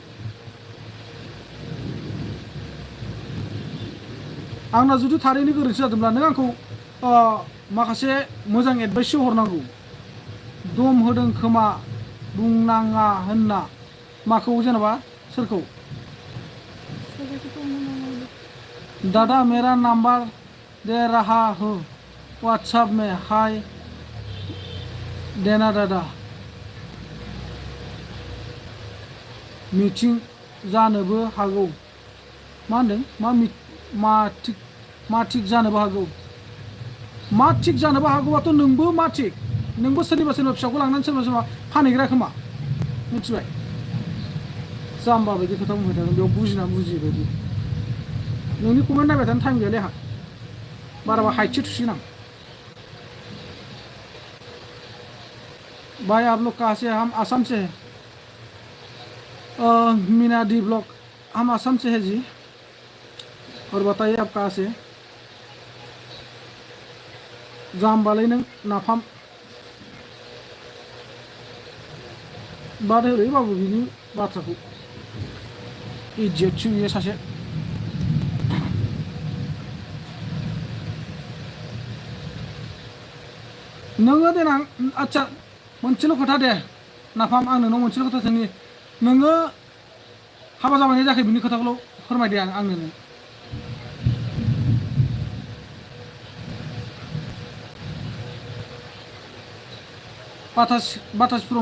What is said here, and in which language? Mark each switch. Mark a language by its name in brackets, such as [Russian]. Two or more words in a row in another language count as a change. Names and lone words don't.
[Bodo] आंना जुदि थारैनो गोरोन्थि जादोंब्ला नों आंखौ माखासे मोजां एडभाइससो हरनांगौ दम होदों खोमा बुंनाङा होनना माखौ जेनेबा सोरखौ [Hindi] दादा मेरा नंबर दे रहा हो व्हाट्सएप में हाय देना दादा मिटिं जानोबो हागौ मा होनदों [Bodo] मा थिग जानोबो हागौ मा थिग जानोबो हागौआथ' नोंबो मा थिग नोंबो सोरनिबा फिसाखौ लांनानै सोरबा फानहैग्रा खोमा मिथिबाय जाम्बा बायदि खोथा बुंबाय थागोन बेयाव बुजिना बुजियै बायदि नोंनि कमेन्ट नायबाय थानो टाइम गैयालै आंहा बाराबा हाइटसो थुसिगोन आं [Hindi] भाई आप लोग कहाँ से हम आसाम से हैं मीना डी ब्लॉक हम आसाम से है जी और बताइए आप कहाँ से [Bodo] जाम्बालै नों नाफाम बाद होलै बाबु बिनि बाथ्राखौ इडियटसो बियो सासे नोङो देनां आच्छा मोनसेल' खोथा दे नाफाम आं नोंनाव मोनसेल' खोथा सोंनि नोङो हाबा जाबाय जायाखै बिनि खोथाखौल' फोरमायदे आंनो नों बातासपुराव